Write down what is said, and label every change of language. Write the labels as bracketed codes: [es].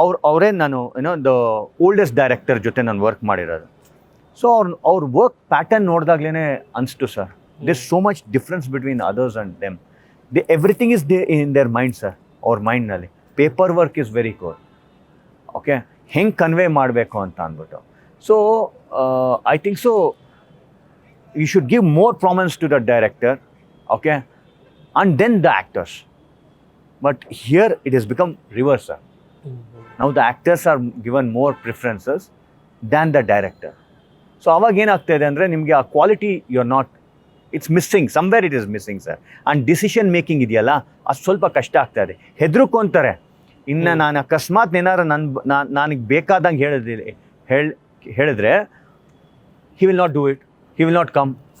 [kn] ಅವರೇ ನಾನು the oldest director ಜೊತೆ ನಾನು ವರ್ಕ್ ಮಾಡಿರೋದು. ಸೊ ಅವ್ರ ವರ್ಕ್ ಪ್ಯಾಟರ್ನ್ ನೋಡಿದಾಗ್ಲೇ ಅನಿಸ್ತು sir, [en] There so much difference between others and them. Everything is in their mind sir. [kn] ಅವ್ರ ಮೈಂಡ್ನಲ್ಲಿ [en] Paper work is very good. [kn] Okay, ಹೆಂಗೆ convey ಮಾಡಬೇಕು ಅಂತ ಅಂದ್ಬಿಟ್ಟು. [en] So I think so you should give more prominence to the director, okay, and then the actors. But here it has become reverse, sir. Now the actors are given more preferences than the director. So [kn] aವಾಗ ಏನಾಗ್ತಾಯಿದೆ ಅಂದರೆ ನಿಮಗೆ ಆ quality [en] You are not, it's missing, somewhere it is missing sir. [kn] And decision making ಇದೆಯಲ್ಲ, ಅದು ಸ್ವಲ್ಪ ಕಷ್ಟ ಆಗ್ತಾಯಿದೆ, ಹೆದರ್ಕೊಂತಾರೆ. ಇನ್ನು ನಾನು ಅಕಸ್ಮಾತ್ ಏನಾರು ನನಗೆ ಬೇಕಾದಂಗೆ ಹೇಳಿದ್ರೆ [en] He will not do it, he will not come.